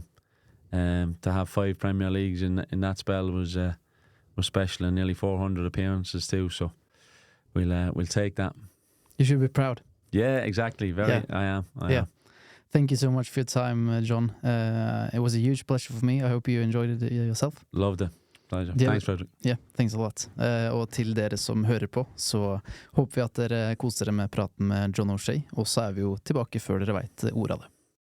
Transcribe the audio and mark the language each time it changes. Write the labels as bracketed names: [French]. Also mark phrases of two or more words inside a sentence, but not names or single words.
[English] To have 5 Premier Leagues in that spell was special, and nearly 400 appearances too. So we'll take that. You should be proud. Yeah, exactly. I am. I am. Thank you so much for your time, John. It was a huge pleasure for me. I hope you enjoyed it yourself. Loved it. Pleasure. Thanks, Fredrik. Yeah, thanks a lot. [Norwegian] Og til dere som hører på, så håper vi at dere koser dere med praten med John O'Shea, og så er vi jo tilbake før dere vet ordet av det.